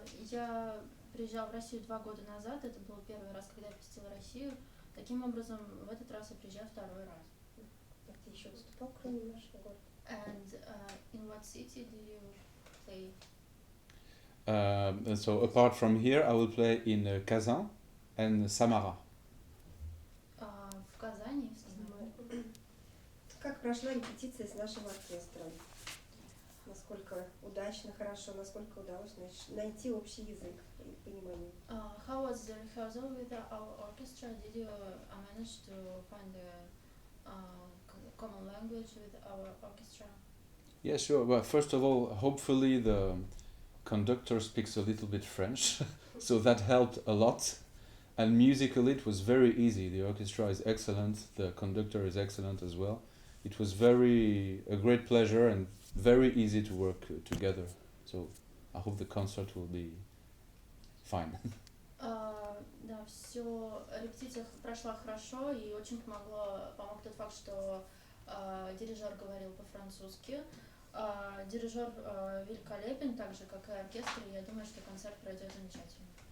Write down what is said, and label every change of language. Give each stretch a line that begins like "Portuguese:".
Russian: Я приезжал в Россию 2 года назад, это был первый раз, когда я посетила Россию. Таким образом, в этот раз я приезжаю второй раз. А ты еще выступал, кроме нашего города?
English: And in what city do you play? So apart from here, I will play in Kazan and Samara.
Russian: В Казани, в Самаре. Как прошла репетиция с нашим оркестром? Насколько удачно, хорошо, насколько удалось найти общий язык и понимание?
English: How was the rehearsal with our orchestra? Did you manage to find a common language with our orchestra? Yeah, sure. Well, first of all, hopefully the conductor speaks a little bit French, so that helped a lot. And musically, it was very easy. The orchestra is excellent. The conductor is excellent as well. It was a great pleasure and very easy to work together. So I hope the concert will be fine.
Russian: Да, все, репетиция прошла хорошо, и очень помог тот факт, что дирижер говорил по-французски. Дирижер великолепен, так же, как и оркестр, и я думаю, что концерт пройдет замечательно.